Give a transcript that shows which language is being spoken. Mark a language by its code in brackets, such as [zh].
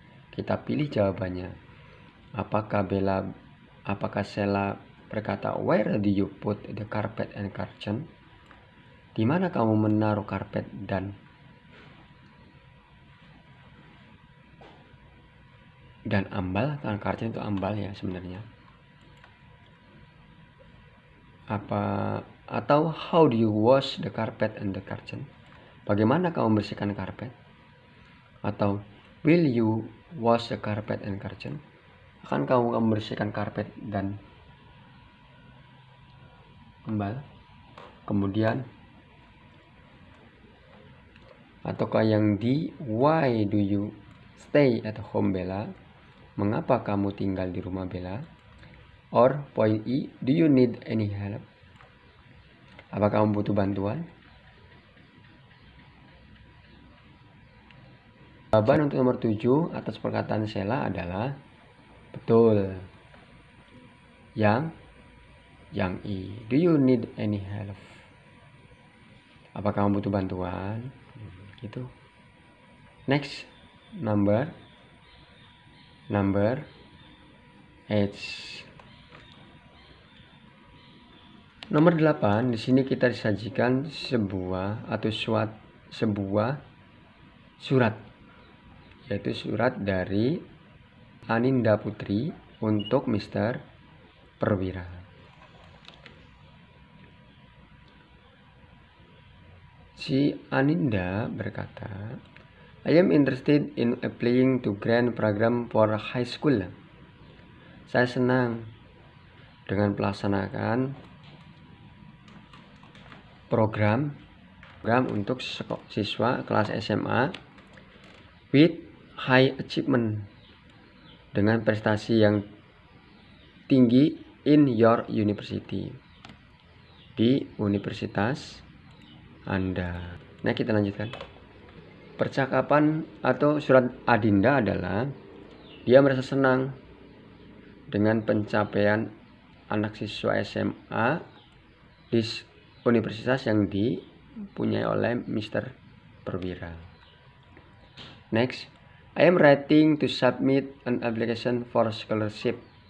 [id] Kita pilih jawabannya. Apakah Sheila berkata, [en] where do you put the carpet and curtain? [id] Di mana kamu menaruh karpet dan ambal? Kan curtain itu ambal ya sebenarnya. [en] Atau how do you wash the carpet and the curtain? [id] Bagaimana kamu membersihkan karpet? [en] Atau will you wash the carpet and curtain? [id] Akan kamu membersihkan karpet dan ambal? Kemudian ataukah yang di [en] why do you stay at home Bella? [id] Mengapa kamu tinggal di rumah Bella? [en] Or point E, do you need any help? [id] Apakah kamu butuh bantuan? Jawaban untuk nomor 7 atas perkataan Sheila adalah betul. Yang E, [en] do you need any help? [id] Apakah kamu butuh bantuan? Gitu. [en] Next, number 8. [id] Nomor 8, di sini kita disajikan sebuah surat, yaitu surat dari Aninda Putri untuk Mr. Perwira. Si Aninda berkata, [en] I am interested in applying to grant program for high school. [id] Saya senang dengan melaksanakan program untuk siswa kelas SMA [en] with high achievement, [id] dengan prestasi yang tinggi [en] in your university, [id] di universitas Anda. Nah, kita lanjutkan. Percakapan atau surat Adinda adalah dia merasa senang dengan pencapaian anak siswa SMA di universitas yang dipunyai oleh Mr. Perwira. [en] Next, I am writing to submit an application for scholarship.